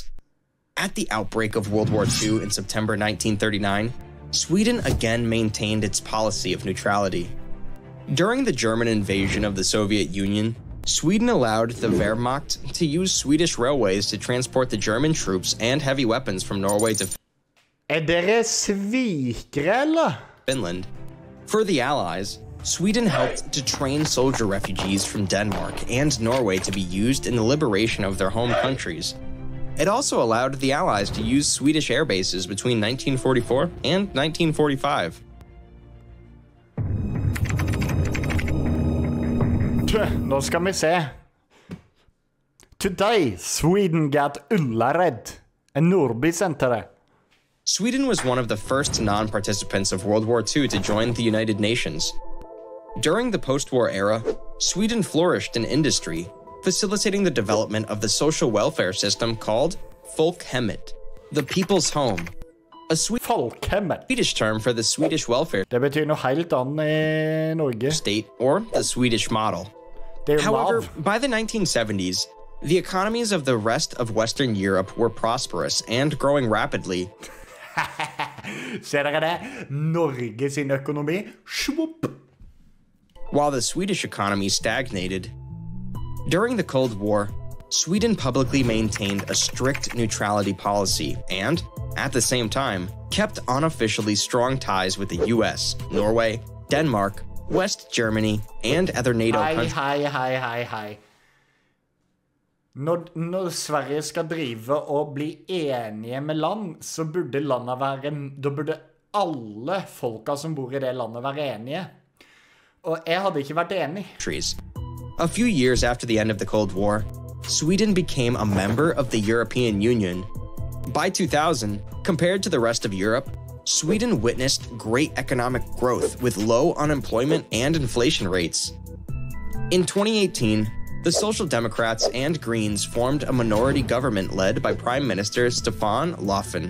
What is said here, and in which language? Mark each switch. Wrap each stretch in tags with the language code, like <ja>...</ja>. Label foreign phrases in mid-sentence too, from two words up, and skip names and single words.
<en>At the outbreak of World War II in September 1939, Sweden again maintained its policy of neutrality. During the German invasion of the Soviet Union, Sweden allowed the Wehrmacht to use Swedish railways to transport the German troops and heavy weapons from Norway to</en> <no>Dere svikere, eller?</no> <en>Finland. For the Allies, Sweden helped to train soldier refugees from Denmark and Norway to be used in the liberation of their home countries. It also allowed the Allies to use Swedish air bases between 1944 and 1945.</en> <no>Nå skal vi se.</no> <en>Today, Sweden got Ullared.</en> <no>En Nordby sendte det.</no> <en>Sweden was one of the first non-participants of World War II to join the United Nations. During the post-war era, Sweden flourished in industry, facilitating the development of the social welfare system called folkhemmet. the people's home, a Folkhemmet. Swedish term for the Swedish welfare</en> <no>Det betyr noe helt annet I Norge.</no> <en>state or the Swedish model.</en> <no>Det jo</no> <en>However, Nav. by the 1970s, the economies of the rest of Western Europe were prosperous and growing rapidly.</en> <no>Ser dere det? Norge sin økonomi. Svopp.</no> <en>While the Swedish economy stagnated. During the Cold War, Sweden publicly maintained a strict neutrality policy and, at the same time, kept unofficially strong ties with the US, Norway, Denmark, West Germany, and other NATO countries.</en> <no>Hei. Når Sverige skal drive og bli enige med land, så burde landet være... Da burde alle folka som bor I det landet være enige. Og jeg hadde ikke vært enig.</no> <en>A few years after the end of the Cold War, Sweden became a member of the European Union. By 2000, compared to the rest of Europe, Sweden witnessed great economic growth with low unemployment and inflation rates. In 2018, the Social Democrats and Greens formed a minority government led by Prime Minister Stefan Löfven.</en>